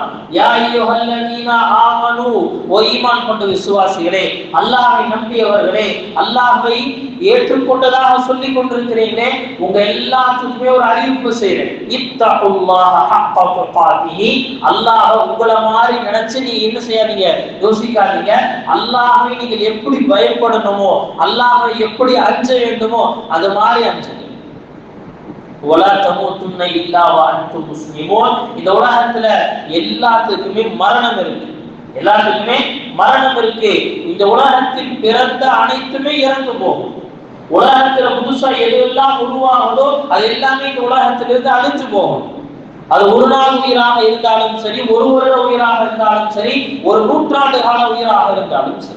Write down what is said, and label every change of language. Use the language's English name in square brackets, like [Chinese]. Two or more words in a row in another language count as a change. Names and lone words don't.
[Arabic] يا أيها الذين آمنوا, [Tamil] ஓ ஈமான் கொண்ட விசுவாசிகளே, அல்லாஹ்வை நம்பியவர்களே, அல்லாஹ்வை ஏற்றுக்கொண்டதாக சொல்லிக் கொண்டிருக்கிறீர்களே, உங்க எல்லாத்துக்குமே ஒரு அறிவிப்பு செய்றேன். [Arabic] اتقوا الله حق تقاته, [Tamil] அல்லாஹ் உங்கள மாதிரி நினைச்சு நீங்க என்ன செய்யாதீங்க, யோசிக்காதீங்க. அல்லாஹ்வை நீங்கள் எப்படி பயப்படணுமோ, அல்லாஹ்வை எப்படி அஞ்ச வேண்டுமோ அது மாதிரி அஞ்சுங்க. [Arabic] ولا تموتن الا وانتم مسلمون. [Tamil] இந்த உலகத்துல எல்லாத்துக்குமே மரணம் இருக்கு, எல்லாத்துக்குமே மரணம் இருக்கு. இந்த உலகத்தில் பிறந்த அனைத்துமே இறந்து போகும். உலகத்துல புதுசா எதெல்லாம் உருவாகுதோ அது எல்லாமே இந்த உலகத்திலிருந்து அழிஞ்சு போகும். அது ஒரு நாள் உயிராக இருந்தாலும் சரி, ஒரு வருட உயிராக இருந்தாலும் சரி, ஒரு நூற்றாண்டு கால உயிராக இருந்தாலும் சரி.